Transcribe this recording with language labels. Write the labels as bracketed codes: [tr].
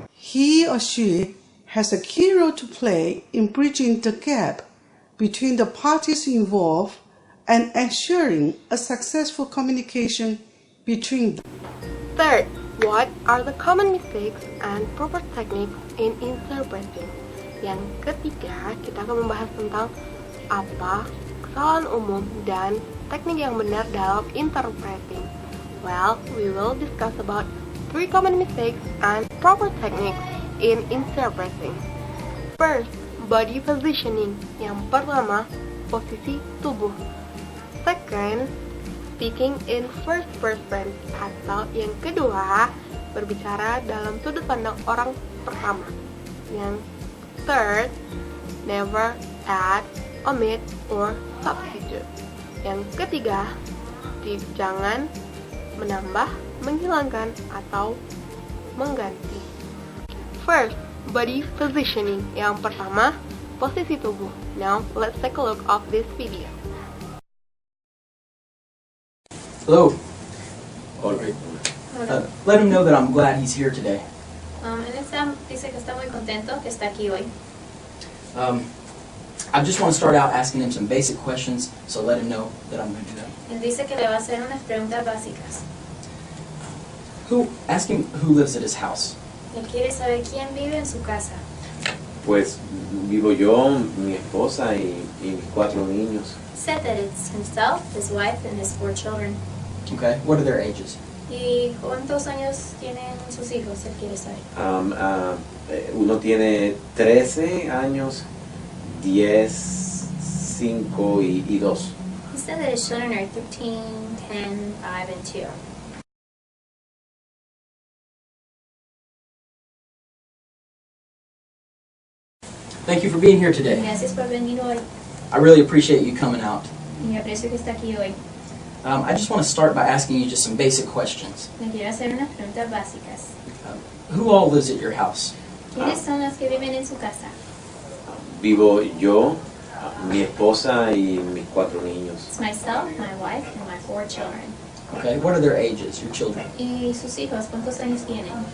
[en] He or she has a key role to play in bridging the gap between the parties involved and ensuring a successful communication between them. Third, what are the common mistakes and proper techniques in interpreting? [id] Yang ketiga, kita akan membahas tentang apa kesalahan umum dan teknik yang benar dalam interpreting. [en] Well, we will discuss about 3 common mistakes and proper techniques in interpreting. First, body positioning. [id] Yang pertama, posisi tubuh. [en] Second, speaking in first person. [id] Atau yang kedua, berbicara dalam sudut pandang orang pertama. [en] Yang third, never add, omit, or substitute. [id] Yang ketiga, jangan menambah, menghilangkan, atau mengganti. [en] First, body positioning. [id] Yang pertama, posisi tubuh. [en] Now, let's take a look of this video. Hello. All right. Let him know that I'm glad he's here today. [es] Él dice que está muy contento que está aquí hoy. [en] I just want to start out asking him some basic questions, so let him know that I'm going to do that. [es] Él dice que le va a hacer unas preguntas básicas. [en] Ask him who lives at his house. [es] Él quiere saber quién vive en su casa. Pues vivo yo, mi esposa y mis 4 niños. [en] He said that it's himself, his wife, and his 4 children. Okay, what are their ages? [es] ¿Y cuántos años tienen sus hijos? Él quiere saber. Uno tiene 13 años, 10, 5 y 2. [en] He said that his children are 13, 10, 5, and 2. Thank you for being here today. [es] Gracias por venir hoy. [en] I really appreciate you coming out. [es] Y aprecio que está aquí hoy. [en] I just want to start by asking you just some basic questions. [es] Le quiero hacer unas preguntas básicas. [en] Who all lives at your house? [es] ¿Quiénes son los que viven en su casa? Vivo yo, mi esposa y mis 4 niños. [en] It's myself, my wife, and my 4 children. Okay, what are their ages, your children? [es] ¿Y sus hijos cuántos años tienen?